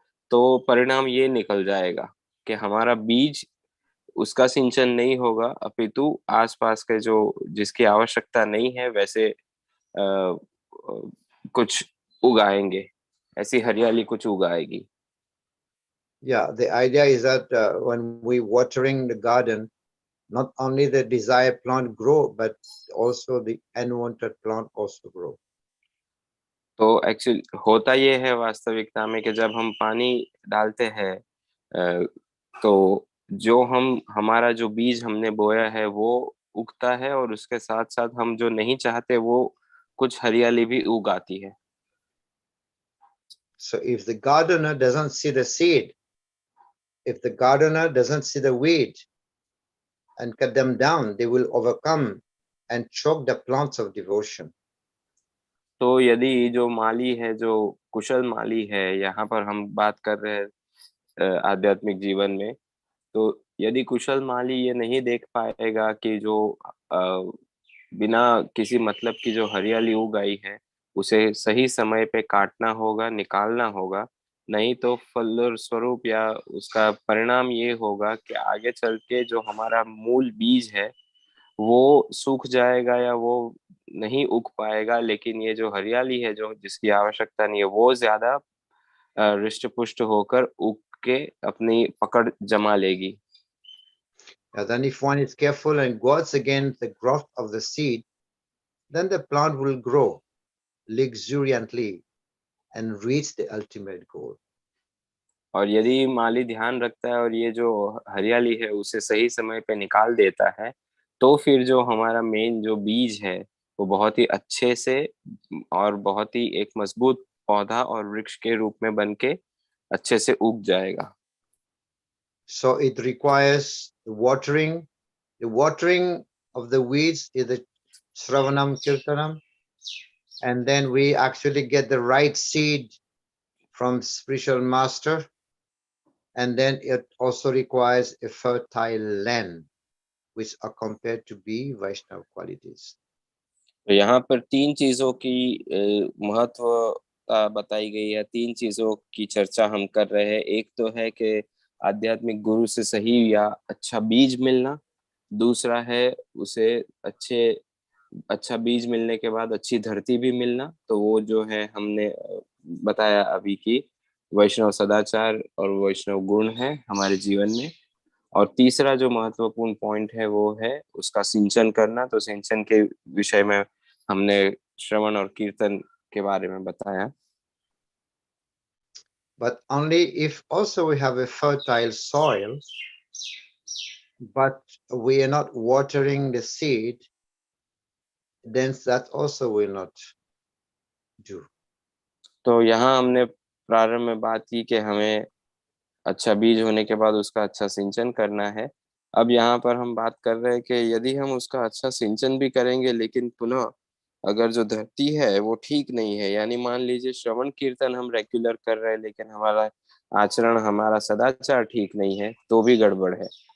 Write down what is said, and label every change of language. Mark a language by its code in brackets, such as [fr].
[hi] तो परिणाम ये निकल जाएगा कि हमारा बीज उसका सिंचन नहीं होगा, अपितु आसपास के जो जिसकी आवश्यकता नहीं है वैसे कुछ उगाएंगे, ऐसी हरियाली कुछ उगाएगी। [en] Yeah, the idea is that when we watering the garden, not only the desired plant grow, but also the unwanted plant also grow. [hi] तो एक्चुअली होता ये है वास्तविकता में कि जब हम पानी डालते हैं तो जो हम हमारा जो बीज हमने बोया है वो उगता है, और उसके साथ साथ हम जो नहीं चाहते वो कुछ हरियाली भी उगाती है। [en] So if the gardener doesn't see the seed, if the gardener doesn't see the weed and cut them down, they will overcome and choke the plants of devotion. [hi] तो यदि जो माली है, जो कुशल माली है, यहाँ पर हम बात कर रहे हैं आध्यात्मिक जीवन में, तो यदि कुशल माली ये नहीं देख पाएगा कि जो अ, बिना किसी मतलब की जो हरियाली उग आई है उसे सही समय पे काटना होगा, निकालना होगा, नहीं तो फल स्वरूप या उसका परिणाम ये होगा कि आगे चल के जो हमारा मूल बीज है वो सूख जाएगा या वो नहीं उग पाएगा, लेकिन ये जो हरियाली है जो जिसकी आवश्यकता नहीं है वो ज्यादा हृष्ट पुष्ट होकर उग के अपनी पकड़ जमा लेगी। [en] And then if one is careful and guards against the growth of the seed, then the plant will grow luxuriantly and reach the ultimate goal. [hi] और यदि माली ध्यान रखता है और ये जो हरियाली है उसे सही समय पे निकाल देता है, तो फिर जो हमारा मेन जो बीज है वो बहुत ही अच्छे से और बहुत ही एक मजबूत पौधा और वृक्ष के रूप में बन के अच्छे से उग जाएगा। [en] So it requires the watering. The watering of the weeds is the Shravanam Kirtanam. And then we actually get the right seed from spiritual master. And then it also requires a fertile land, which are compared to be Vaishnava qualities. [hi] तो यहाँ पर तीन चीजों की महत्व बताई गई है, तीन चीजों की चर्चा हम कर रहे हैं। एक तो है कि आध्यात्मिक गुरु से सही या अच्छा बीज मिलना, दूसरा है उसे अच्छा बीज मिलने के बाद अच्छी धरती भी मिलना, तो वो जो है हमने बताया अभी की वैष्णव सदाचार और वैष्णव गुण है हमारे जीवन में। और तीसरा जो महत्वपूर्ण पॉइंट है वो है उसका सिंचन करना। तो सिंचन के विषय में हमने श्रवण और कीर्तन के बारे में बताया। [en] But only if also we have a fertile soil, but we are not watering the seed, then that also will not do. [hi] तो यहाँ हमने प्रारंभ में बात की कि हमें अच्छा बीज होने के बाद उसका अच्छा सिंचन करना है। अब यहाँ पर हम बात कर रहे हैं कि यदि हम उसका अच्छा सिंचन भी करेंगे लेकिन पुनः अगर जो धरती है वो ठीक नहीं है, यानी मान लीजिए श्रवण कीर्तन हम रेगुलर कर रहे हैं लेकिन हमारा आचरण, हमारा सदाचार ठीक नहीं है, तो भी गड़बड़ है।